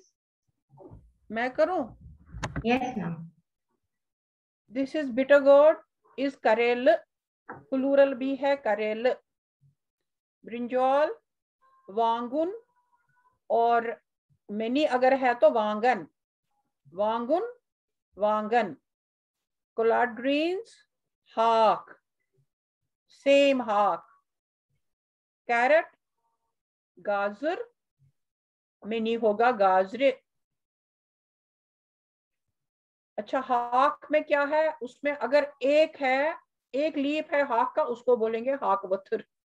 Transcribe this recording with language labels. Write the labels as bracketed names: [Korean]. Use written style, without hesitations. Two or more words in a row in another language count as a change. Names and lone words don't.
[Hindi] मैं करूं? [English] yes ma'am. this is bitter gourd is करेल, प्लूरल [Hindi] भी है [English] करेल. [Hindi] ब्रिंजॉल, वांगुन और मेनी अगर है तो वांगन, वांगुन, वांगन. [English] collard greens, हाक, सेम हाक. [Hindi] कैरेट, गाजर, मेनी होगा गाजरे. अच्छा, हाक में क्या है? उसमें अगर एक है, एक लीफ है हाक का, उसको बोलेंगे [Kashmiri] हाक वथर.